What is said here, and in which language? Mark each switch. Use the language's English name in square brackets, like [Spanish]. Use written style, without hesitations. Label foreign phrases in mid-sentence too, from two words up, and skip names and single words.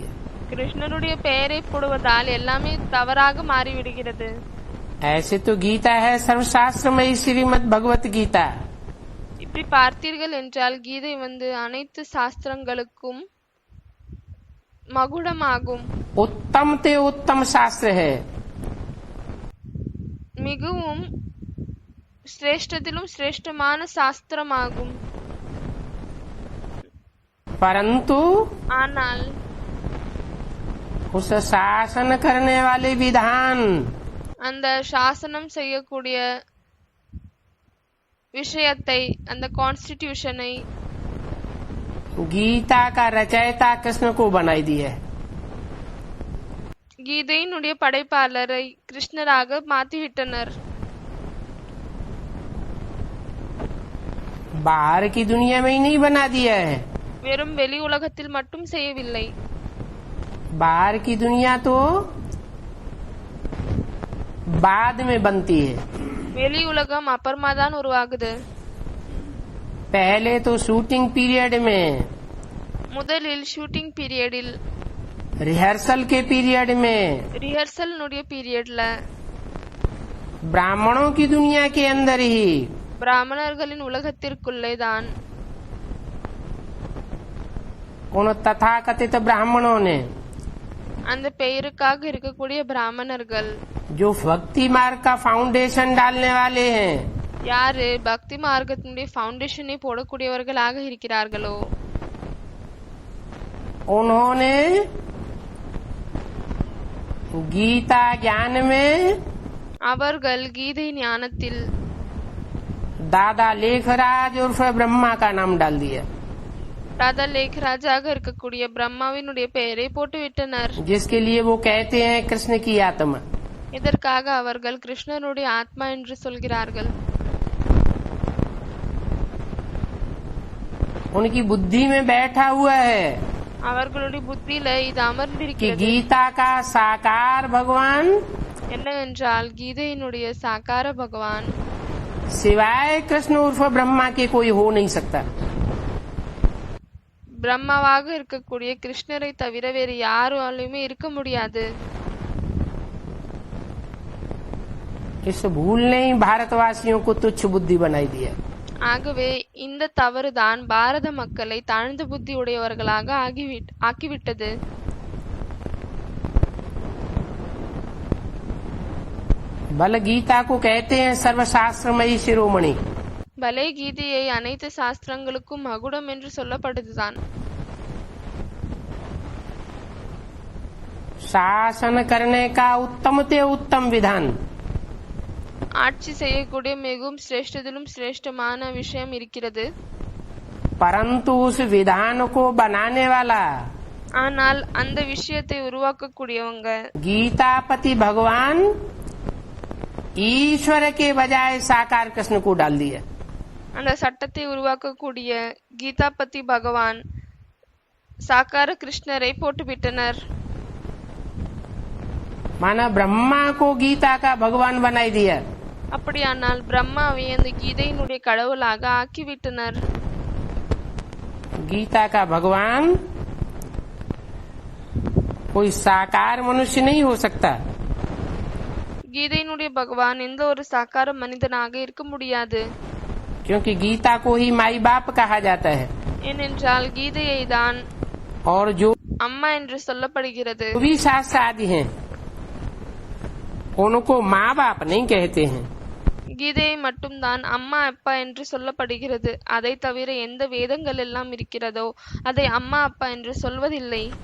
[Tamil] கிருஷ்ணருடைய பெயரை போடுவதால் எல்லாமே தவறாக மாறிவிடுகிறது. [Hindi] ऐसे तो गीता है सर्वशास्त्रमयी श्रीमद् भगवत गीता, [Tamil] இப்படி பார்த்தீர்கள் என்றால் கீதை அனைத்து சாஸ்திரங்களுக்கும் மகுடமாகும். [Hindi] उत्तम ते उत्तम शास्त्र है, [Tamil] மிகவும் சிரேஷ்டத்திலும் சிரேஷ்டமான சாஸ்திரமாகும். [Hindi] परंतु [Tamil] ஆனால் [Hindi] उस शासन करने वाले विधान [Tamil] அந்த சாசனம் செய்யக்கூடிய விஷயத்தை, அந்த கான்ஸ்டிடியூஷனை [Hindi] गीता का रचयिता कृष्ण को बनाई दी है। [Tamil] கீதையினுடைய படைப்பாளரை கிருஷ்ணராக மாற்றிவிட்டனர். [Hindi] बाहर की दुनिया में ही नहीं बना दिया है, [Tamil] வெறும் வெளி உலகத்தில் மட்டும் செய்யவில்லை. [Hindi] बाहर की दुनिया तो बाद में बनती है। [Tamil] வெளி உலகம் அப்புறமா தான் உருவாகுது. [Hindi] पहले तो [English] shooting period [Hindi] में, [Tamil] முதலில் [English] shooting periodil, [Hindi] रिहर्सल के पीरियड में, [English] rehearsal periodla, [Hindi] ब्राह्मणों की दुनिया के अंदर ही [Tamil] பிராமணர்களின் உலகத்திற்குள்ளே தான் [Hindi] उन तथाकथित ब्राह्मणों ने, [Tamil] அந்த பெயருக்காக இருக்கக்கூடிய பிராமணர்கள், [Hindi] जो भक्ति मार्ग का फाउंडेशन डालने वाले हैं, [Tamil] யாரு பக்தி மார்க்கத்தினுடைய ஃபவுண்டேஷனை போடக்கூடியவர்களாக இருக்கிறார்களோ [Hindi] उन्होंने गीता ज्ञान में [Tamil] அவர்கள் கீதை ஞானத்தில் [Hindi] दादा लेखराज उर्फ ब्रह्मा का नाम डाल दिया, [Tamil] ராதா லேக்ராஜாக இருக்கக்கூடிய பிரம்மாவினுடைய பெயரை போட்டுவிட்டனர். [Hindi] जिसके लिए वो कहते हैं कृष्ण की आत्मा। [Tamil] இதற்காக அவர்கள் கிருஷ்ணனுடைய ஆத்மா என்று சொல்கிறார்கள். [Hindi] उनकी बुद्धि में बैठा हुआ है [Tamil] அவர்களுடைய புத்தியில இது [Hindi] कि [Tamil] அமர்ந்திருக்கிறது. [Hindi] गीता का साकार भगवान [Tamil] என்னவென்றால் கீதையினுடைய சாகார பகவான் [Hindi] सिवाय कृष्ण उर्फ ब्रह्मा के कोई हो नहीं सकता. [Tamil] பிரம்மாவாக இருக்கக்கூடிய கிருஷ்ணரை தவிர வேறு யாராலுமே இருக்க முடியாது. [Hindi] इस भूल ने ही भारतवासियों को तुच्छ बुद्धि बनाई दिया. [Tamil] ஆகவே இந்த தவறுதான் பாரத மக்களை தாழ்ந்த புத்தி உடையவர்களாக ஆக்கிவிட்டது. [Hindi] बल गीता को कहते हैं सर्वशास्त्रमयी शिरोमणि. [Tamil] பலே கீதையை அனைத்து சாஸ்திரங்களுக்கும் மகுடம் என்று சொல்லப்படுதுதான். [Hindi] शासन करने का उत्तम ते उत्तम विधान. [Tamil] ஆட்சி செய்யக்கூடிய மிகவும் சிரேஷ்டத்திலும் சிரேஷ்டமான விஷயம் இருக்கிறது. [Hindi] परंतु उस विधान को बनाने वाला [Tamil] ஆனால் அந்த விஷயத்தை உருவாக்கக்கூடியவங்க [Hindi] गीतापति भगवान ईश्वर के बजाय साकार कृष्ण को डाल दिया. [Tamil] அந்த சட்டத்தை உருவாக்கக்கூடிய கீதாபதி பகவான் சாகார கிருஷ்ணரை போட்டுவிட்டனர். [Hindi] माना ब्रह्मा को गीता का भगवान बनाई दिया. [Tamil] அப்படியானால் பிரம்மாவை அந்த கீதையினுடைய கடவுளாக ஆக்கிவிட்டனர். [Hindi] गीता का भगवान कोई साकार मनुष्य नहीं हो सकता. [Tamil] கீதையினுடைய பகவான் எந்த ஒரு சாகார மனிதனாக இருக்க முடியாது. [Hindi] क्योंकि गीता को ही माई बाप कहा जाता है. [Tamil] ஏனென்றால் கீதையை தான் [Hindi] और जो [Tamil] அம்மா என்று சொல்லப்படுகிறது. [Hindi] भी शास्त्र आदि हैं उनको माँ बाप नहीं कहते हैं. [Tamil] கீதையை மட்டும்தான் அம்மா அப்பா என்று சொல்லப்படுகிறது. அதை தவிர எந்த வேதங்கள் எல்லாம் இருக்கிறதோ அதை அம்மா அப்பா என்று சொல்வதில்லை.